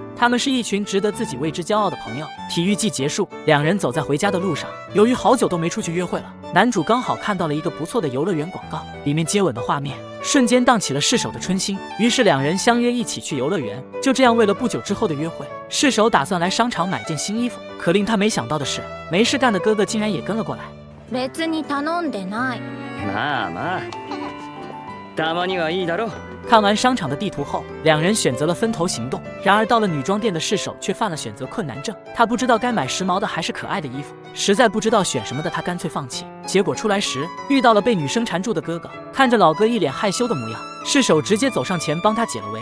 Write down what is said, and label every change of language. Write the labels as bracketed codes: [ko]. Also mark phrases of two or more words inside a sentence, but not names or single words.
[zh] 他们是一群值得自己为之骄傲的朋友。体育季结束，2人走在回家的路上，由于好久都没出去约会了，男主刚好看到了一个不错的游乐园广告，里面接吻的画面瞬间荡起了试手的春心。于是2人相约一起去游乐园。就这样，为了不久之后的约会，试手打算来商场买件新衣服。可令他没想到的是，没事干的哥哥竟然也跟了过来。 [ja] 別に頼んでない。まあまあ、たまにはいいだろう。 [zh] 看完商场的地图后，2人选择了分头行动。然而到了女装店的试手却犯了选择困难症，他不知道该买时髦的还是可爱的衣服，实在不知道选什么的他干脆放弃。结果出来时遇到了被女生缠住的哥哥，看着老哥一脸害羞的模样，试手直接走上前帮他解了围。